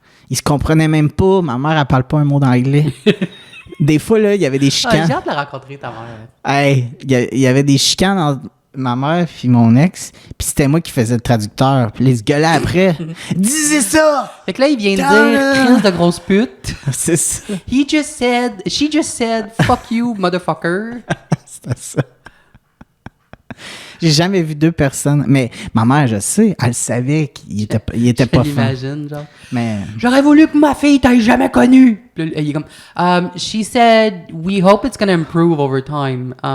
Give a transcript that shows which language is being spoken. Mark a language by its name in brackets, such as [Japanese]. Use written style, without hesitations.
[French] Ils se comprenaient même pas. Ma mère, elle parle pas un mot d'anglais. Des fois, là, il y avait des chicanes. J'ai hâte de la rencontrer, ta mère. Hey, il y avait des chicanes entre ma mère puis mon ex, puis c'était moi qui faisais le traducteur. Puis ils se gueulaient après. Disez ça! Fait que là, il vient de dire, crise de grosse pute. C'est ça. [English] She just said, fuck you, motherfucker. [French] C'était ça. J'ai jamais vu deux personnes. Mais ma mère, je sais, elle savait qu'il était pas fin. J'imagine, genre. Mais J'aurais voulu que ma fille t'aille jamais connue. Puis là, il est comme, [English] she said, we hope it's gonna improve over time.